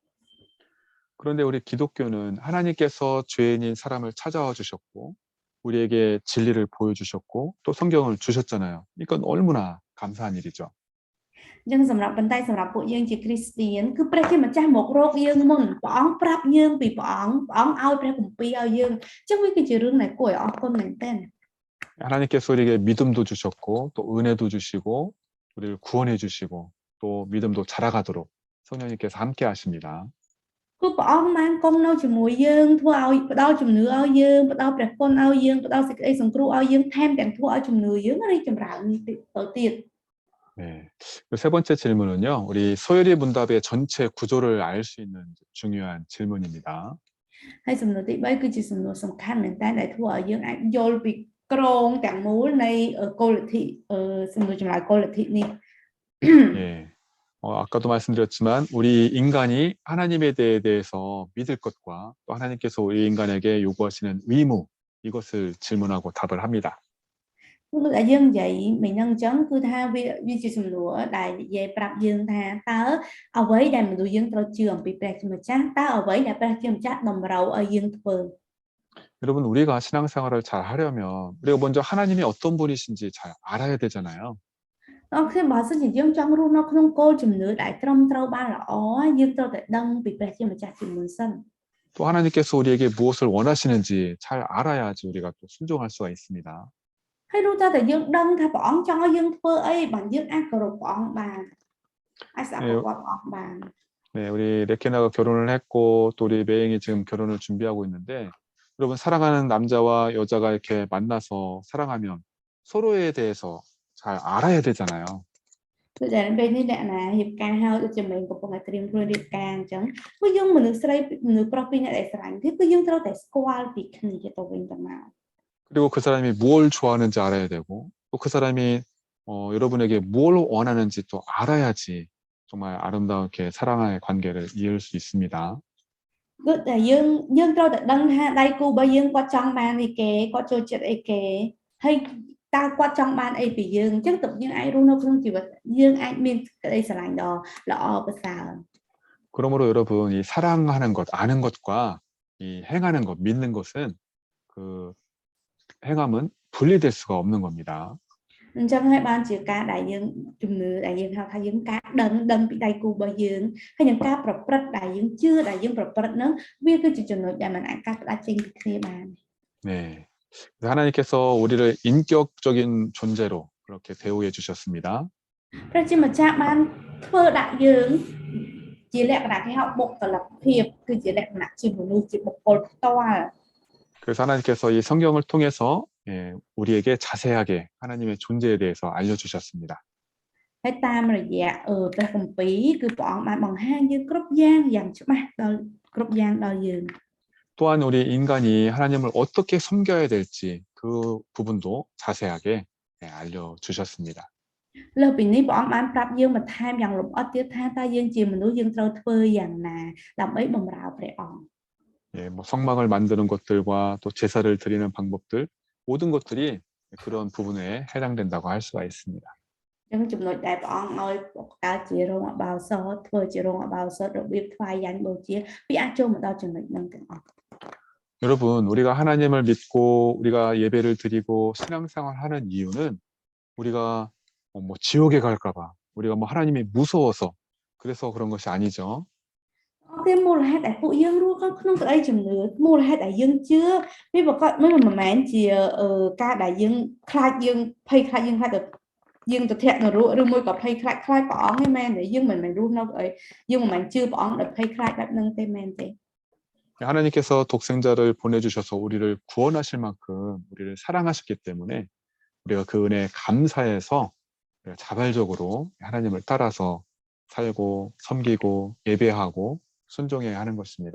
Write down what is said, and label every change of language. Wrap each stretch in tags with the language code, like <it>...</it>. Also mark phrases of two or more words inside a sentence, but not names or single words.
<ko>그런데 우리 기독교는 하나님께서 죄인인 사람을 찾아와 주셨고 우리에게 진리를 보여주셨고 또 성경을 주셨잖아요. 이건 얼마나 감사한 일이죠.</ko> <km>អញ្ចឹងសម្រាប់បន្តែសម្រាប់ពួកយើងជាគ្រីស្ទៀនគឺព្រះជាម្ចាស់មករកយើងមុនព្រះអង្គប្រាប់យើងពីព្រះអង្គឲ្យព្រះគម្ពីរឲ្យយើងអញ្ចឹងវាគឺជារឿងដែលគួរឲ្យអរគុណមែនទែន</km> <ko>하나님께서 우리에게 믿음도 주셨고 또 은혜도 주시고 우리를 구원해 주시고 또 믿음도 자라가도록 성령님께서 함께 하십니다.</ko> <km>គឺព្រះអង្គបានគង់នៅជាមួយយើងធ្វើឲ្យផ្ដល់ជំនឿឲ្យយើងផ្ដល់ព្រះគុណឲ្យយើងផ្ដល់សេចក្តីសង្គ្រោះឲ្យយើងថែមទាំងធ្វើឲ្យជំនឿយើងរីកចម្រើនទៅទៀត</km> <ko>네. 세 번째 질문은요. 우리 소요리 문답의 전체 구조를 알 수 있는 중요한 질문입니다.</ko> <km>ហើយសំណួរទី3គឺជាសំណួរសំខាន់មែនតើដែលធ្វើឲ្យយើងអាចយល់ពីក្រងទាំងមូលនៃគោលលទ្ធិសំណួរចម្លើយគោលលទ្ធិនេះ</km> <ko>예. 아까도 말씀드렸지만 우리 인간이 하나님에 대해서 믿을 것과 또 하나님께서 우리 인간에게 요구하시는 의무 이것을 질문하고 답을 합니다.</ko> <km>គឺដែលយើងនិយាយមិញហ្នឹងអញ្ចឹងគឺថាវាជាសំណួរដែលនិយាយប្រាប់យើងថាតើអ្វីដែលមនុស្សយើងត្រូវជឿអំពីព្រះជាម្ចាស់តើអ្វីដែលព្រះជាម្ចាស់តម្រូវឲ្យយើងធ្វើ</km> <ko>여러분 우리가 신앙생활을 잘 하려면 우리가 먼저 하나님이 어떤 분이신지 잘 알아야 되잖아요.</ko> <km>អរគុណបើសិនជាយើងចង់រស់នៅក្នុងគោលជំនឿដែលត្រឹមត្រូវបានល្អយើងត្រូវតែដឹងពីព្រះជាម្ចាស់ជាមុនសិន</km> <ko>또 하나님께서 우리에게 무엇을 원하시는지 잘 알아야지 우리가 또 순종할 수가 있습니다.</ko> <km>ហើយรู้តែយើងដឹងថាព្រះអង្គចង់ឲ្យយើងធ្វើអីបានយើងអាចគោរពព្រះអង្គបានអាចស្ដាប់ព្រះអង្គបាន</km> <ko>네, 우리 레케나가 결혼을 했고 또 우리 매행이 지금 결혼을 준비하고 있는데 여러분 사랑하는 남자와 여자가 이렇게 만나서 사랑하면 서로에 대해서 잘 알아야 되잖아요.</ko> <km>គឺដែលពេលនេះអ្នកណារៀបការហើយដូចជាmìnhកំពុងតែត្រៀមខ្លួនរៀបការអញ្ចឹងគឺយើងមនុស្សស្រីមនុស្សប្រុសពីរអ្នកដែលស្រឡាញ់គឺយើងត្រូវតែស្គាល់ពីគ្នាទៅវិញទៅមក</km> <ko>그리고 그 사람이 무엇 좋아하는지 알아야 되고 또 그 사람이 여러분에게 무엇 원하는지 또 알아야지 정말 아름답게 사랑의 관계를 이을 수 있습니다.</ko> <km>គឺតែយើងត្រូវតែដឹងថាដៃគូរបស់យើងគាត់ចង់បានអីគេគាត់ចូលចិត្តអីគេហើយតើគាត់ចង់បានអីពីយើងអញ្ចឹងទើបយើងអាចរស់នៅក្នុងជីវិតយើងអាចមានក្តីស្រឡាញ់ដ៏ល្អប្រសើរ</km> <ko>그러므로 여러분, 이 사랑하는 것, 아는 것과 이 행하는 것, 믿는 것은 그 행함은 분리될 수가 없는 겁니다.</ko> <km>អញ្ចឹងហើយបានជាការដែលយើងជំនឿដែលយើងហៅថាយើងការដឹងពីដៃគូរបស់យើងហើយនឹងការប្រព្រឹត្តដែលយើងជឿដែលយើងប្រព្រឹត្តហ្នឹងវាគឺជាចំណុចដែលมันអាចកាត់ផ្ដាច់ចេញពីគ្នាបាន</km> <ko>네. 하나님께서 우리를 인격적인 존재로 그렇게 대우해 주셨습니다.</ko> <km>ព្រះជាម្ចាស់បានធ្វើដាក់យើងជាលក្ខណៈគេហៅបុគ្គលិកភាពគឺជាលក្ខណៈជាមនុស្សជាបុគ្គលផ្ទាល់</km> <ko>그래서 하나님께서 이 성경을 통해서 우리에게 자세하게 하나님의 존재에 대해서 알려주셨습니다.</ko> <km>ហើយតាមរយៈព្រះគម្ពីរគឺព្រះអង្គបានបង្ហាញយើងគ្រប់យ៉ាងច្បាស់ដល់គ្រប់យ៉ាងដល់យើង</km> <ko>또한 우리 인간이 하나님을 어떻게 섬겨야 될지 그 부분도 자세하게 알려주셨습니다.</ko> <km>លើសពីនេះព្រះអង្គបានប្រាប់យើងបន្ថែមយ៉ាងលម្អិតទៀតថាតើយើងជាមនុស្សយើងត្រូវធ្វើយ៉ាងណាដើម្បីបម្រើព្រះអង្គ</km> <ko>예, 뭐 성막을 만드는 것들과 또 제사를 드리는 방법들 모든 것들이 그런 부분에 해당된다고 할 수가 있습니다.</ko> <km>អញ្ចឹងចំណុចដែលព្រះអង្គឲ្យកើតជារោងអបោសថធ្វើជារោងអបោសថរបៀបថ្វាយយ៉ាញ់បូជាវាអាចចូលមកដល់ចំណុចហ្នឹងទាំងអស់</km> <ko>여러분, 우리가 하나님을 믿고 우리가 예배를 드리고 신앙생활을 하는 이유는 우리가 뭐 지옥에 갈까봐 우리가 뭐 하나님이 무서워서 그래서 그런 것이 아니죠.</ko> <km>តែមូលហេតុដែលពួកយើងរស់ក្នុងក្តីជំនឿមូលហេតុដែលយើងជឿវាប្រកបមិនមែនជាការដែលយើងខ្លាចយើងភ័យខ្លាចយើងខ្លាចទៅយើងទៅធាក់នរកឬមួយក៏ភ័យខ្លាចព្រះអង្គទេមែនទេយើងមិនមែនរស់នៅអីយើងមិនមែនជឿព្រះអង្គដោយភ័យខ្លាចបែបហ្នឹងទេមែនទេ</km> <ko>하나님께서 독생자를 보내주셔서 우리를 구원하실 만큼 우리를 사랑하셨기 때문에 우리가 그 은혜에 감사해서 우리가 자발적으로 하나님을 따라서 살고 섬기고 예배하고 순종해야 하는 것입니다.</ko>